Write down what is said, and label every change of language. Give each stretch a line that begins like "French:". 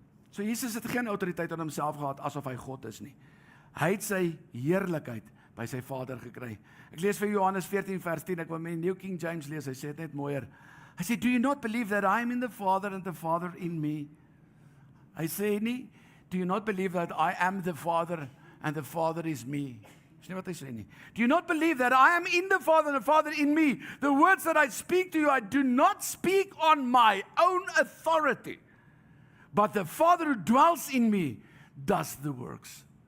Afrikaans: So Jesus het geen autoriteit aan homself gehad asof hy God is nie. Hy het sy heerlikheid by sy Vader gekry. Ek lees vir Johannes 14 vers 10, ek wil met New King James lees, hy sê dit net mooier. Hy sê,
English: do you not believe that I am in the Father and the Father in me?
Afrikaans: Hy sê nie,
English: do you not believe that I am the Father and the Father is me?
Afrikaans: Dis nie wat hy sê nie.
English: Do you not believe that I am in the Father and the Father in me? The words that I speak to you, I do not speak on my own authority, but the Father who dwells in me does the works.